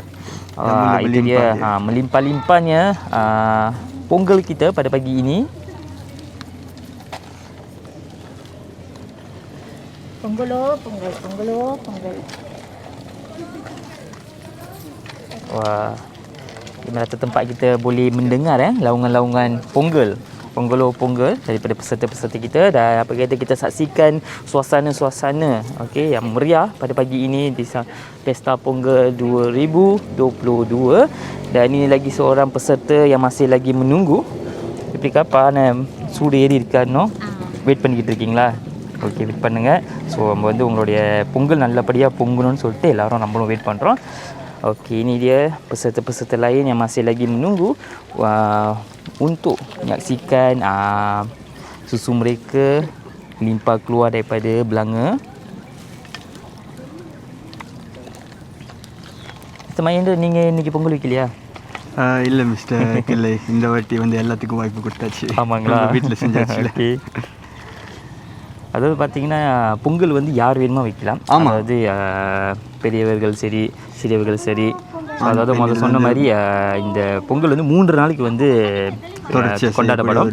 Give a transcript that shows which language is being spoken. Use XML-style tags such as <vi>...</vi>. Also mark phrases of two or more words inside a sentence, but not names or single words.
<ms>Itu dia melimpah-limpahnya Ponggel kita pada pagi ini. Ponggel. Wah, di mana tempat kita boleh mendengar laungan-laungan Ponggel daripada peserta-peserta kita, dan apa kata kita saksikan suasana-suasana yang meriah pada pagi ini di Pesta Ponggel 2022. Dan ini lagi seorang peserta yang masih lagi menunggu. Tapi kapan</ms> <ta>சூடு ஏறி இருக்கானோ வெயிட் பண்ணிக்கிட்டு இருக்கீங்களா? ஓகே, வெயிட் பண்ணுங்கள். ஸோ நம்ம வந்து உங்களுடைய பொங்கல் நல்லபடியாக பொங்கணும்னு சொல்லிட்டு எல்லாரும் நம்மளும் வெயிட் பண்ணுறோம்.</ta> <ms>Okey, ini dia peserta-peserta lain yang masih lagi menunggu untuk menyaksikan susu mereka limpah keluar daripada belanga.</ms> <ta>Mr. Mahendra, நீங்கள் இன்னைக்கு பொங்கல் வைக்கலையா? இல்லை மிஸ்டர் கிளை, இந்த வாட்டி வந்து எல்லாத்துக்கும் வாய்ப்பு கொடுத்தாச்சு. ஆமாங்களா? வீட்டில் செஞ்சாச்சு. ஓகே. அதாவது பார்த்தீங்கன்னா பொங்கல் வந்து யார் வேணுமோ வைக்கலாம். அதாவது பெரியவர்கள் சரி, சிறியவர்கள் சரி. அதாவது முதல்ல சொன்ன மாதிரி இந்த பொங்கல் வந்து 3 நாளைக்கு வந்து கொண்டாடப்படும்.</ta>